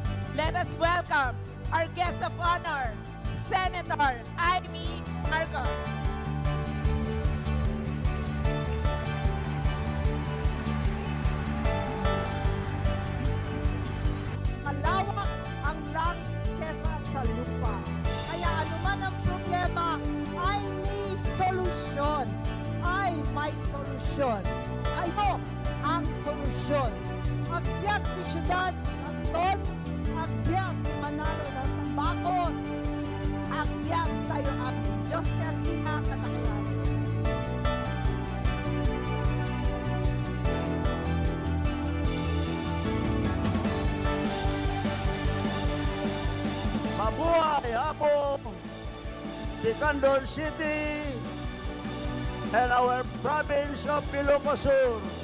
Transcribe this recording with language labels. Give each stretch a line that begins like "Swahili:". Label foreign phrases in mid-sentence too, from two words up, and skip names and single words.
English: Let us welcome our guest of honor, Senator Amy Marcos.
Filipino: Malawak ang langit kesa sa lupa. Kaya anuman ang problema ay may solusyon. Ay may solusyon. Kayo ang solusyon.
Iloko: Agbyag ni siyudad, Anton, agbyag Manalo ng Tambakon, agbyag
Filipino: tayo ang Diyos na kinakatakilan. Mabuhay Apo,
English: Bicandol City, and our province of Ilocos Sur.